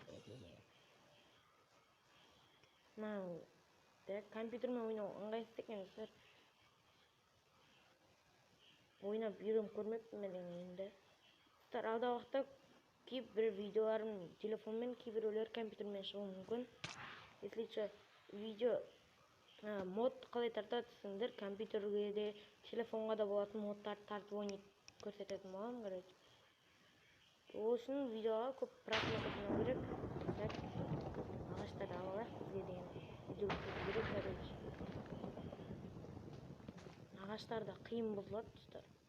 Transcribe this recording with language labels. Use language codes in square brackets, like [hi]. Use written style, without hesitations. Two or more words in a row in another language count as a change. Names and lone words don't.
[kk] Мына компьютермен ойнау ыңғайсыз екен достар. Ойнап үйреніп көрмеппін мен енді. Достар, алдағы уақытта кейбір видеоларым телефонмен, кейбіреулер компьютермен шығуы мүмкін. [ru] Если что, [kk] видео мод қалай тартады десеңдер, компьютерге де, телефонға да болатын модтарды тартып ойнап көрсететін боламын, короче. Ол үшін видеоға көп просмотр жинау керек. Ағаштарды алып алайық, бізге деген видео керек, короче. Ағаштар да қиын бұзылады, достар.